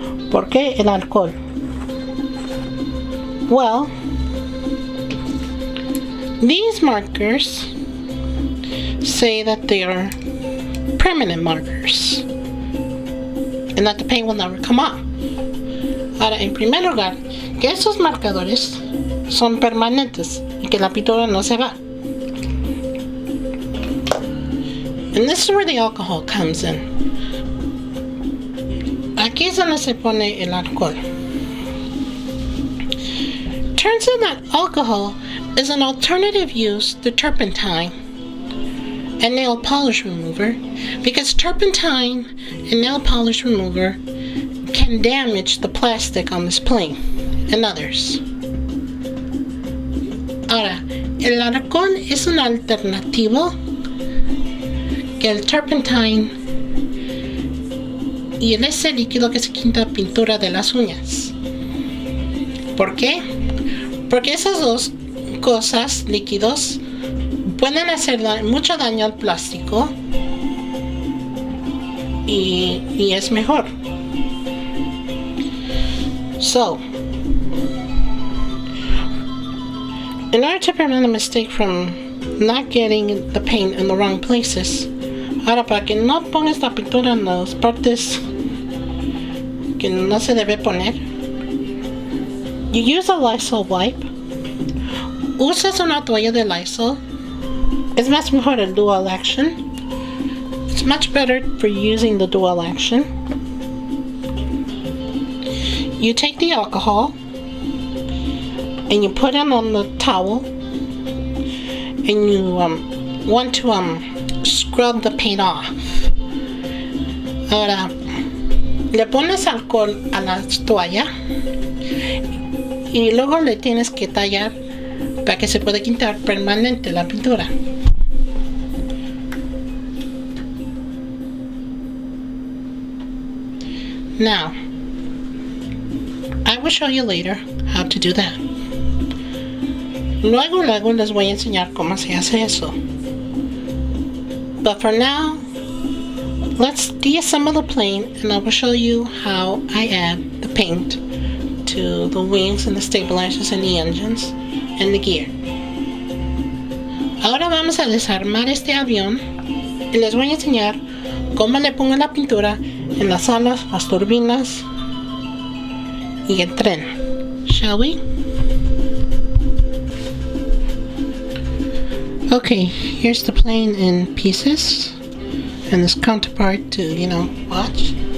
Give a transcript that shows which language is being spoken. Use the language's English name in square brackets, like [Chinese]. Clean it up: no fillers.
[Spanish] ¿Por qué el alcohol? [English] Well, these markers say that they are permanent markers and that the paint will never come off. [Spanish] Ahora, en primer lugar, que esos marcadores son permanentes y que la pintura no se va. [English] And this is where the alcohol comes in. [Spanish] Aquí es donde se pone el alcohol. [English] Turns out that alcohol is an alternative use to turpentine and nail polish remover, because turpentine and nail polish remover can damage the plastic on this plane and others. [Spanish] Ahora, el alcohol es un alternativo que el turpentine y ese líquido que se quita pintura de las uñas. ¿Por qué? Porque esas dos cosas, líquidos, pueden hacer mucho daño al plástico y es mejor. [English] So, in order to prevent a mistake from not getting the paint in the wrong places, [Spanish] ahora para que no pongas la pintura en las partes que no se debe poner, [English] you use a Lysol wipe. [Spanish] Usas una toalla de Lysol. Es más mejor el dual action. [English] It's much better for using the dual action. You take the alcohol and you put it on the towel and you want to scrub the paint off. [Spanish] Ahora le pones alcohol a la toalla y luego le tienes que tallar para que se pueda quitar permanente la pintura. [English] Now, I will show you later how to do that. [Spanish] Luego les voy a enseñar cómo se hace eso. [English] But for now, let's deassemble the plane and I will show you how I add the paint to the wings and the stabilizers and the engines and the gear. [Spanish] Ahora vamos a desarmar este avión y les voy a enseñar cómo le pongo la pintura en las alas, las turbinas y el tren. [English] Shall we? Okay, here's the plane in pieces and this counterpart to, watch.